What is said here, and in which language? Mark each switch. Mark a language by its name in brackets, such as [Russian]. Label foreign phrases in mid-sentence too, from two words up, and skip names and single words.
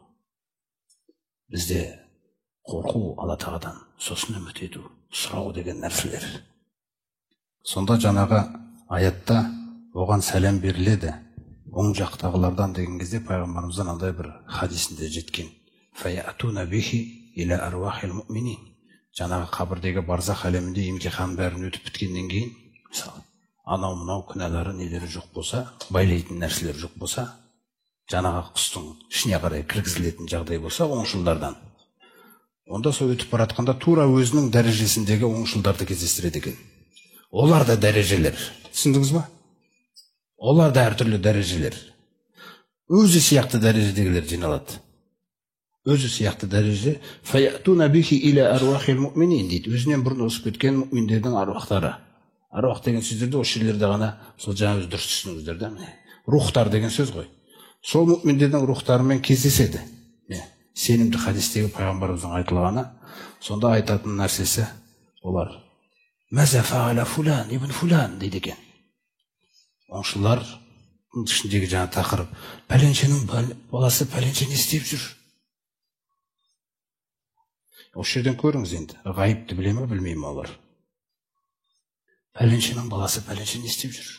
[Kazakh] Бізде қорқу Алла тағаладан, сосын үміт ету, сұрау деген нәрселер. Сонда жаңағы аятта оған сәлем беріледі. Оң жақтағылардан деген кезде пайғамбарымыздан андай бір хадисінде жеткен. [Arabic] فيأتون به إلى أرواح المؤمنين. [Kazakh] Жаңағы қабірдегі барзақ әлемінде емтихан бәрін өтіп біткеннен кейін, мысалы, анау мынау күнәлары нелері жоқ болса, байлайтын нәрселер жоқ болса, жаңағы құстың ішіне қарай кіргізілетін жағдай болса, оңшылдардан. Онда сол өтіп баратқанда тура өзінің дәрежесіндегі оңшылдарды кездестіреді екен. Олар да дәрежелер. Түсіндіңіз ба? Олар да әртүрлі дәрежелер. Өзі сияқты дәрежедегілер жиналады. Өзі сияқты дәреже. [Arabic] فيأتون به إلى أرواح المؤمنين [Kazakh] дейді. Өзінен бұрын өсіп кеткен мұъминдердің аруақтары. Аруақ деген сөздерде осы жерлерде ғана сол жаңа дұрыс түсініңіздер да. Рухтар деген сөз ғой. Сол мұъминдердің рухтарымен кездеседі. Сенімді хадистегі пайғамбарымыздың айтылғаны, сонда айтатын нәрсесі олар [Arabic] ماذا فعل فلان بن فلان [Kazakh] дейді екен. Оңшылар ішіндегі жаңа тақырып, пәленшенің баласы пәленше не істеп жүр? Осы жерден көріңіз енді, ғайыпты біле ме, білмей ме олар? Пәленшенің баласы пәленше не істеп жүр?